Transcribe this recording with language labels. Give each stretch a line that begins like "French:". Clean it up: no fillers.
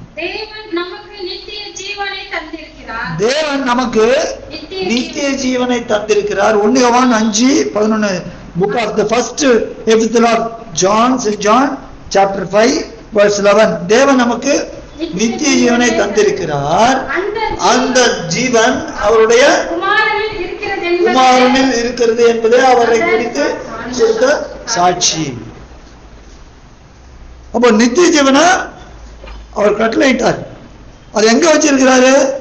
Tamil: தேவன் நமக்கு நித்திய ஜீவனை தந்திருக்கிறார். தேவன் நமக்கு நித்திய ஜீவனை தந்திருக்கிறார். 1 யோவான் 5:11.
English: Book of the first epistle of John, St. John, chapter 5, verse 11.
Tamil: தேவன் நமக்கு நித்திய ஜீவனை தந்திருக்கிறார். அந்த ஜீவன் அவருடைய குமாரனில் இருக்கிறது என்பதே அவரை குறித்து கொடுத்த சாட்சி. அப்போ நித்திய ஜீவனை அவர் கட்டளையிட்டார். அது எங்க வச்சிருக்கிறாரு?